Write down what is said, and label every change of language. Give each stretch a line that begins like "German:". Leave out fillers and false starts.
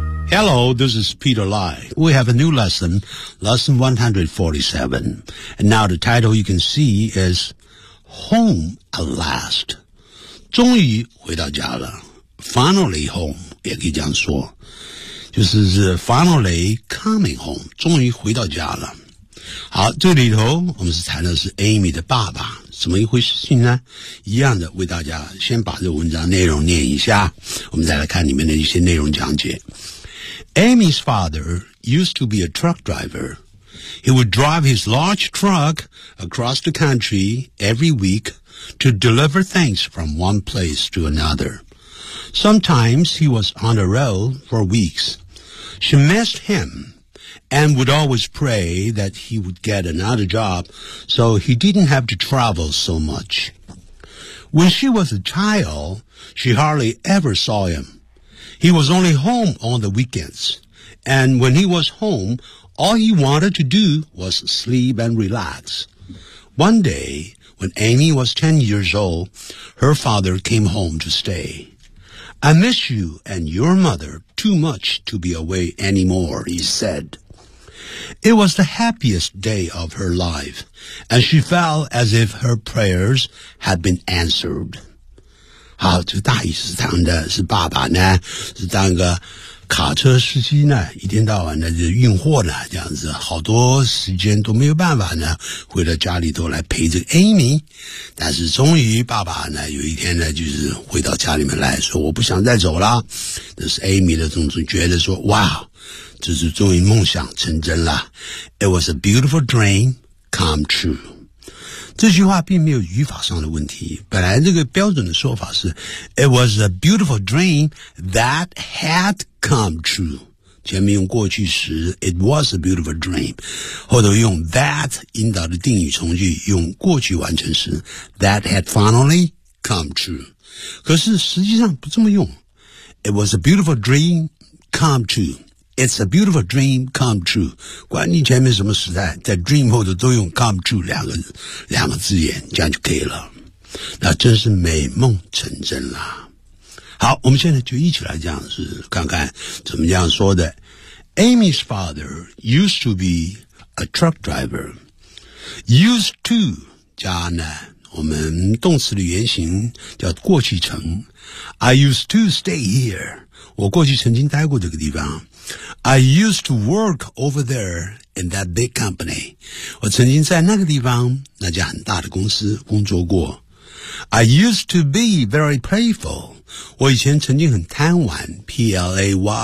English: Hello, this is Peter Lai. We have a new lesson, lesson 147. And now the title you can see is Home at Last.
Chinese: 终于回到家了。
English: Finally home,
Chinese: 也可以这样说。就是
English: finally coming home,
Chinese: 终于回到家了。好，这里头我们是谈的是 Amy 的爸爸，怎么一回事情呢？一样的为大家先把这文章内容念一下，我们再来看里面的一些内容讲解。
English: Amy's father used to be a truck driver. He would drive his large truck across the country every week to deliver things from one place to another. Sometimes he was on the road for weeks. She missed him and would always pray that he would get another job so he didn't have to travel so much. When she was a child, she hardly ever saw him. He was only home on the weekends, and when he was home, all he wanted to do was sleep and relax. One day, when Amy was 10 years old, her father came home to stay. I miss you and your mother too much to be away anymore, he said. It was the happiest day of her life, and she felt as if her prayers had been answered.
Chinese: 好，这大意是这样的，是爸爸呢是当个卡车司机呢，一天到晚呢就运货呢，这样子好多时间都没有办法呢回到家里头来陪这个 Amy。但是终于爸爸呢有一天呢就是回到家里面来说，我不想再走了。但是 Amy 的总是觉得说，哇，这是终于梦想成真了。
English: It was a beautiful dream come true。
Chinese: 这句话并没有语法上的问题，本来这个标准的说法是
English: It was a beautiful dream that had come true，
Chinese: 前面用过去时
English: It was a beautiful dream，
Chinese: 后头用 that 引导的定语从句，用过去完成时
English: That had finally come true，
Chinese: 可是实际上不这么用。
English: It was a beautiful dream come trueIt's a beautiful dream come true.
Chinese: 管你前面什么时代，在 dream 后头都用 come true 两个字眼，这样就可以了。那真是美梦成真啦。好，我们现在就一起来这样子看看怎么这样说的。
English: Amy's father used to be a truck driver.
Chinese: Used to 加呢，我们动词的原型叫过去程。
English: I used to stay here.
Chinese: 我过去曾经待过这个地方。
English: I used to work over there in that big company.
Chinese: 我曾经在那个地方，那家很大的公司工作过。
English: I used to be very playful.
Chinese: 我以前曾经很贪玩 ,playful.